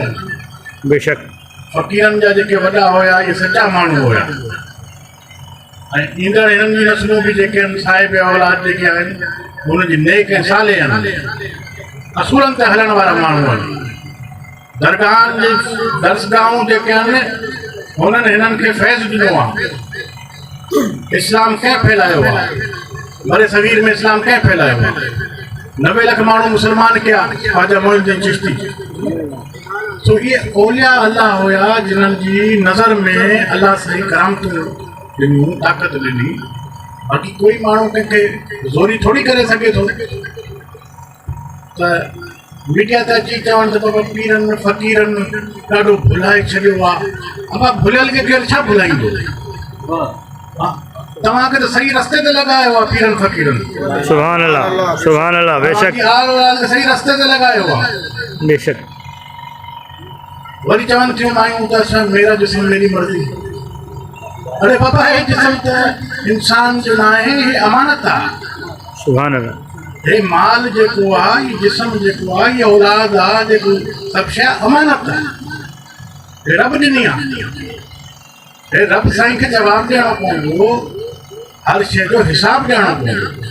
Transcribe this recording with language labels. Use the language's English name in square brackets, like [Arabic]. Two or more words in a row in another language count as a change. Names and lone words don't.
[Sindhi] बेशक फ़क़ीरनि जा जेके वॾा हुया इहे सचा माण्हू हुया ऐं ईंदड़ हिननि जी नस्लूं बि जेके आहिनि साहिब औलाद जेके आहिनि हुनजी नेक ऐं साले आहिनि, असूलनि ते हलण वारा माण्हू आहिनि। दरगाहनि जी दर्सगाहूं जेके आहिनि हुननि हिननि खे फैज़ ॾिनो आहे। इस्लाम कंहिं फैलायो आहे? बड़े सगीर में इस्लाम कंहिं फैलायो आहे? 90 लख माण्हू मुसलमान कया ख्वाजा मोइनुद्दीन चिश्ती। सो ये [Arabic] أولياء الله [Sindhi] हुया जिन्हनि जी नज़र में अल्लाह साईं करामतूं ॾिनियूं, ताक़त ॾिनी। बाक़ी कोई माण्हू कंहिंखे ज़ोरी थोड़ी करे सघे थो त मीडिया ते अची चवनि त बाबा पीरनि फ़क़ीरनि ॾाढो भुलाए छॾियो आहे। बाबा भुलियल खे केरु छा भुलाईंदो? तव्हांखे त सही रस्ते ते लॻायो आहे पीरनि फ़क़ीरनि। [Arabic] سبحان الله, سبحان الله. [Sindhi] बेशक सही रस्ते ते लॻायो आहे। बेशक वरी चवन थियूं मायूं त असां [Urdu] میرا جسم میری مرضی. [Sindhi] अरे बाबा हे जिस्म त इंसान जो न आहे, हे अमानत आहे। [Arabic] سبحان الله. [Sindhi] हे माल जेको आहे, ये जिस्म जेको आहे, ये औलाद आहे, जेको सभु शइ अमानत आहे। हे रब ॾिनी आहे। हे रब साईं खे जवाबु ॾियणो पवंदो, हर शइ जो हिसाबु ॾियणो पवंदो।